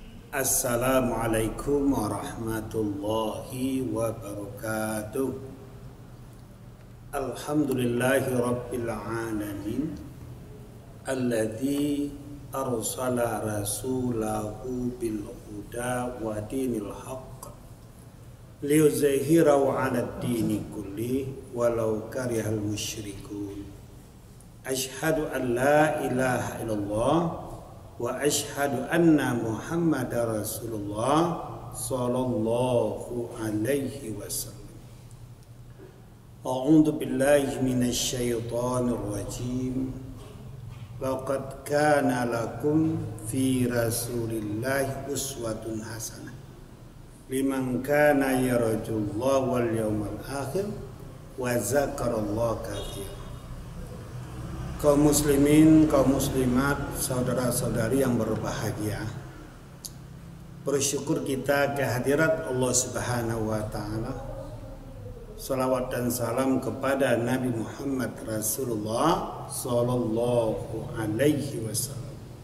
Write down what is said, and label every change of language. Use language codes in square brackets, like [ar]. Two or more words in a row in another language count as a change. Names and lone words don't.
[ar] السلام عليكم ورحمة الله وبركاته. الحمد لله رب العالمين الذي أرسل رسوله بالهدى ودين الحق ليظهره على الدين كله ولو كره المشركون. أشهد أن لا إله إلا الله وأشهد أن محمدا رسول الله صلى الله عليه وسلم. أعوذ بالله من الشيطان الرجيم. لقد كان لكم في رسول الله أسوة حسنة لمن كان يرجو الله واليوم الآخر وذكر الله كثيرا. [id] Kaum muslimin, kaum muslimat, saudara-saudari yang berbahagia, bersyukur kita kehadirat [ar] الله سبحانه وتعالى. [id] Salawat dan salam kepada Nabi Muhammad Rasulullah [ar] صلى الله عليه وسلم.